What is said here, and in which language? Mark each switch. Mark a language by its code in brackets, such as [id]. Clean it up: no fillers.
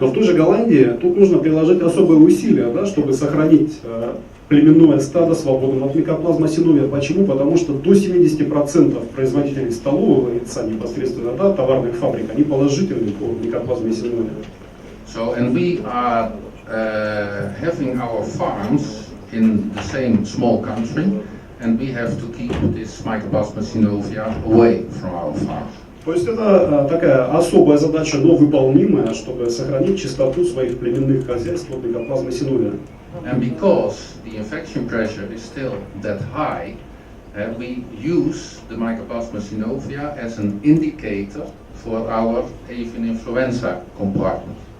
[ru] Но в той же Голландии тут нужно приложить особые усилия, да, чтобы сохранить племенное стадо свободным от микоплазма синовия. Почему? Потому что до 70% производителей столового яйца непосредственно, да, товарных фабрик, они положительны по микоплазме синовия. [en] So, and we are having our farms in the same small country, and we have to keep this Mycoplasma synovia away from our farms. [ru] То есть это такая особая задача, но выполнимая, чтобы сохранить чистоту своих племенных хозяйств от микоплазмы синовия. [en] And because the infection pressure is still that high, we use the Mycoplasma synovia as an indicator for our avian influenza compartment.